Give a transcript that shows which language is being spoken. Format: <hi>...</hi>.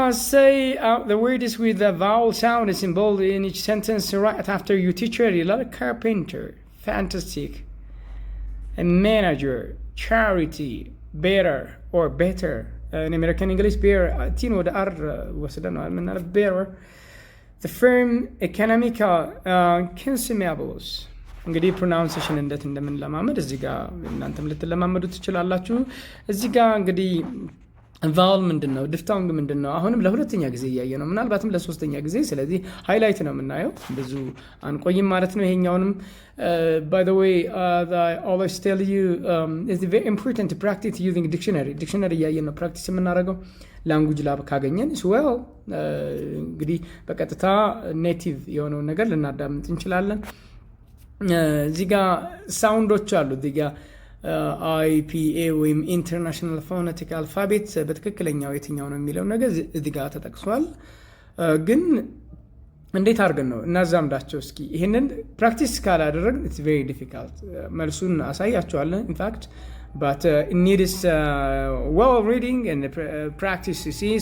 <en>say the word is with the vowel sound is involved in each sentence right after you teacher</en> <am>ይላል።</am> <en>carpenter, fantastic, a manager, charity, better or better. In American English, better</en> <am>ቲን ወደ አር ወስደን ነው</am> <en>better. The firm, economical, consumables.</en> <am>እንግዲህ ፕሮናውንሴሽን እንዴት እንደምንለማመድ እዚህ ጋር እናንተም ልትለማመዱ ትችላላችሁ። እዚህ ጋር እንግዲህ ቫውል ምንድን ነው? ዲፍታንግ ምንድን ነው? አሁንም ለሁለተኛ ጊዜ እያየ ነው፣ ምናልባትም ለሶስተኛ ጊዜ። ስለዚህ ሃይላይት ነው የምናየው፣ ብዙ አንቆይም ማለት ነው። ይሄኛውንም</am> <en>by the way I always tell you it's very important to practice using dictionary</en> <am>እያየን ነው ፕራክቲስ የምናደርገው ላንጉጅ ላብ ካገኘን</am> <en>well</en> <am>እንግዲህ በቀጥታ ኔቲቭ የሆነውን ነገር ልናዳምጥ እንችላለን። እዚህ ጋር ሳውንዶች አሉ። እዚህ ጋር IPA ወይም ኢንተርናሽናል ፎነቲክ አልፋቤት በትክክለኛው የትኛው ነው የሚለው ነገር እዚህ ጋር ተጠቅሷል። ግን እንዴት አድርገን ነው እናዛምዳቸው? እስኪ ይህንን ፕራክቲስ ካላደረግን</am> <en>it's very difficult።</en> <am>መልሱን አሳያቸዋለን ኢንፋክት</am> <en>but it needs well reading and practice you see.</en>